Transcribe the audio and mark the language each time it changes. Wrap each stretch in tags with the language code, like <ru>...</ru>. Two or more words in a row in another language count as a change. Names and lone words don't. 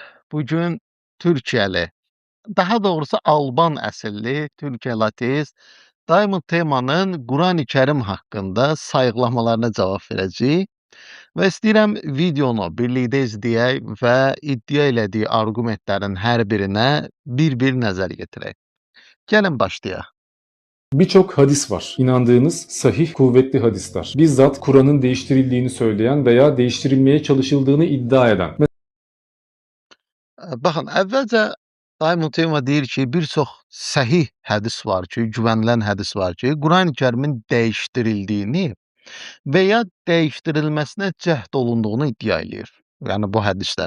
<az>Bugün Türkiyəli, daha doğrusu Alban əsilli Türkiyəli ateist Diamond temanın Qurani-Kərim haqqında sayıqlamalarına cavab verəcəyik və istəyirəm videonu birlikdə izləyək və iddia elədiyi arqumentlərin hər birinə bir nəzər yetirək. Gəlin başlayaq.</az> <tr>Birçok hadis var. İnandığınız sahih, kuvvetli hadisler. Bizzat Kur'an'ın değiştirildiğini söyleyen veya değiştirilmeye çalışıldığını iddia eden.</tr> <az>Baxın, əvvəlcə Diamond tema deyir ki, bir çox səhih hədis var ki, güvənilən hədis var ki, Qurani-Kərimin dəyişdirildiyini və ya dəyişdirilməsinə cəhd olunduğunu iddia eləyir. Yəni bu hədislər.</az>